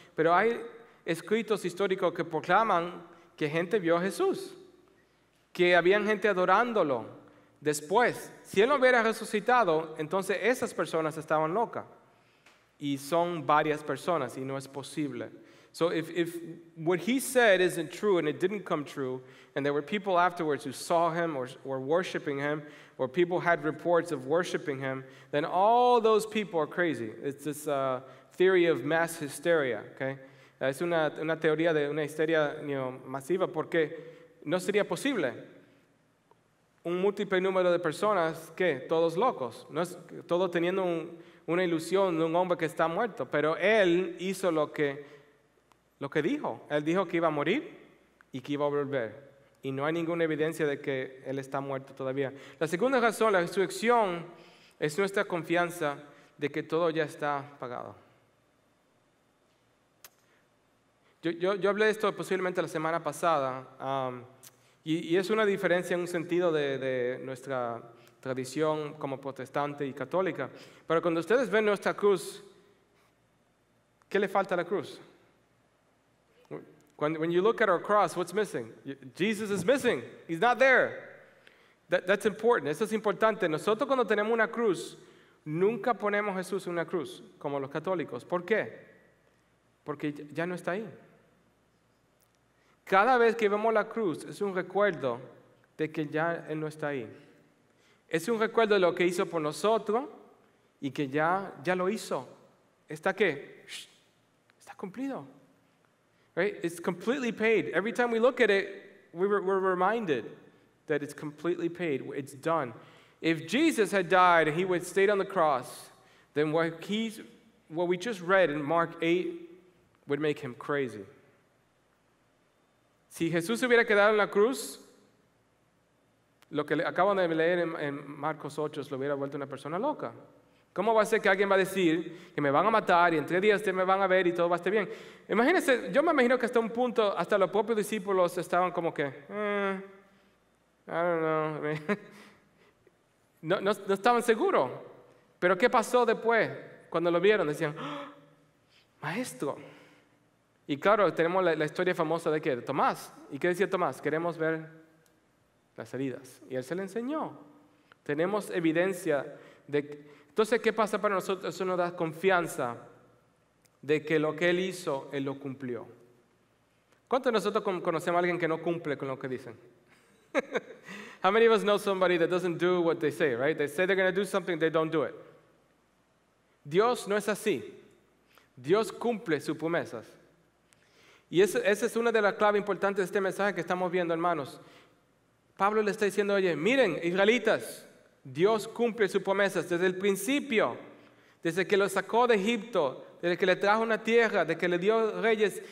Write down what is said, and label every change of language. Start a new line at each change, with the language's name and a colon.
Spanish: Pero hay escritos históricos que proclaman que gente vio a Jesús, que habían gente adorándolo. Después, si Él no hubiera resucitado, entonces esas personas estaban locas. Y son varias personas y no es posible.
English: So if what he said isn't true and it didn't come true, and there were people afterwards who saw him or were worshiping him, or people had reports of worshiping him, then all those people are crazy. It's this theory of mass hysteria, okay?
Spanish: Es una teoría de una histeria masiva, porque no sería posible un múltiple número de personas que todos locos, no es, todos teniendo una ilusión de un hombre que está muerto, pero él hizo lo que dijo. Él dijo que iba a morir y que iba a volver. Y no hay ninguna evidencia de que Él está muerto todavía. La segunda razón, la resurrección, es nuestra confianza de que todo ya está pagado. Yo hablé de esto posiblemente la semana pasada, y es una diferencia en un sentido de nuestra tradición como protestante y católica. Pero cuando ustedes ven nuestra cruz, ¿qué le falta a la cruz?
English: When you look at our cross, what's missing? Jesus is missing. He's not there. That's important.
Spanish: Eso es importante. Nosotros cuando tenemos una cruz, nunca ponemos a Jesús en una cruz, como los católicos. ¿Por qué? Porque ya no está ahí. Cada vez que vemos la cruz, es un recuerdo de que ya Él no está ahí. Es un recuerdo de lo que hizo por nosotros y que ya lo hizo. ¿Está qué? Está cumplido.
English: Right? It's completely paid. Every time we look at it, we're reminded that it's completely paid. It's done. If Jesus had died and he would have stayed on the cross, then what we just read in Mark 8 would make him crazy.
Spanish: Si Jesús hubiera quedado en la cruz, lo que acaban de leer en Marcos 8 lo hubiera vuelto una persona loca. ¿Cómo va a ser que alguien va a decir que me van a matar y en 3 días ustedes me van a ver y todo va a estar bien? Imagínense, yo me imagino que hasta un punto, hasta los propios discípulos estaban como que,
English: I don't know.
Spanish: No estaban seguros. Pero ¿qué pasó después? Cuando lo vieron, decían, ¡oh, maestro! Y claro, tenemos la historia famosa de ¿qué? De Tomás. ¿Y qué decía Tomás? Queremos ver las heridas. Y él se le enseñó. Tenemos evidencia de... Entonces, ¿qué pasa para nosotros? Eso nos da confianza de que lo que Él hizo, Él lo cumplió. ¿Cuántos de nosotros conocemos a alguien que no cumple con lo que dicen?
English: How many of us know somebody that doesn't do what they say, right? They say they're going to do something, they don't do it.
Spanish: Dios no es así. Dios cumple sus promesas. Y esa es una de las claves importantes de este mensaje que estamos viendo, hermanos. Pablo le está diciendo, oye, miren, israelitas, Dios cumple sus promesas desde el principio, desde que los sacó de Egipto, desde que le trajo una tierra, desde que le dio reyes.